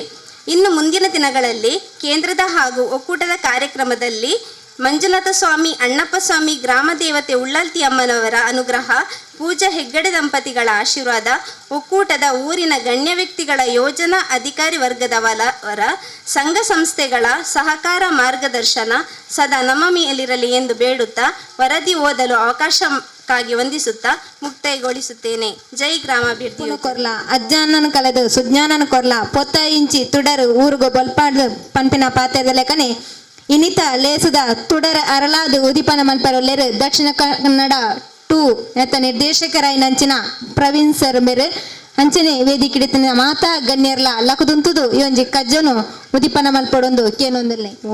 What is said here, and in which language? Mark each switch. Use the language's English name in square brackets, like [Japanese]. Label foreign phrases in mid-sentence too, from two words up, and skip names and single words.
[Kannada] ಇನ್ನು ಮುಂದಿನ ದಿನಗಳಲ್ಲಿ ಕೇಂದ್ರದ ಹಾಗೂ ಒಕ್ಕೂಟದ ಕಾರ್ಯಕ್ರಮದಲ್ಲಿ ಮಂಜುನಾಥ ಸ್ವಾಮಿ, ಅಣ್ಣಪ್ಪ ಸ್ವಾಮಿ, ಗ್ರಾಮ ದೇವತೆ ಉಳ್ಳಾಲ್ತಿ ಅಮ್ಮನವರ ಅನುಗ್ರಹ, ಪೂಜಾ ಹೆಗ್ಗಡೆ ದಂಪತಿಗಳ ಆಶೀರ್ವಾದ, ಒಕ್ಕೂಟದ ಊರಿನ ಗಣ್ಯ ವ್ಯಕ್ತಿಗಳ ಯೋಜನಾ ಅಧಿಕಾರಿ ವರ್ಗದವರ ಸಂಘ ಸಂಸ್ಥೆಗಳ ಸಹಕಾರ ಮಾರ್ಗದರ್ಶನ ಸದಾ ನಮ್ಮ ಮೇಲಿರಲಿ ಎಂದು ಬೇಡುತ್ತಾ ವರದಿ ಓದಲು ಅವಕಾಶಕ್ಕಾಗಿ ವಂದಿಸುತ್ತಾ ಮುಕ್ತಾಯಗೊಳಿಸುತ್ತೇನೆ. ಜೈ ಗ್ರಾಮಾಭಿವೃದ್ಧಿ. [Tulu] ಕೊರ್ಲ ಅಜ್ಞಾನನ ಕಳೆದು ಸುಜ್ಞಾನನ ಕೊರ್ಲ ಪೊತ್ತ ಇಂಚಿ ತುಡರು ಊರುಗೋ ಬೊಲ್ಪಾಡು ಪಂಪಿನ ಪಾತ್ರದ ಲೆಕ್ಕನೆ ಇನಿತ ಲೇಸುದ ತುಡರ ಅರಳಾದು ಉದಿಪನ ಮಲ್ಪರೊಲ್ಲೆರು ದಕ್ಷಿಣ ಕನ್ನಡ 2 ನೆತ್ತ ನಿರ್ದೇಶಕರಾಯ ನಂಚಿನ ಪ್ರವೀಣ್ ಸರ್ ಮೇರೆ ಅಂಚನೆ ವೇದಿಕಿಡಿತಿನ ಮಾತಾ ಗಣ್ಯರ್ಲ ಲಕದುಂತುದು ಇವೊಂಜಿ ಕಜ್ಜನು ಉದಿಪನ ಮಲ್ಪಡೊಂದು ಕೇನೊಂದಿಲ್ಲೆ.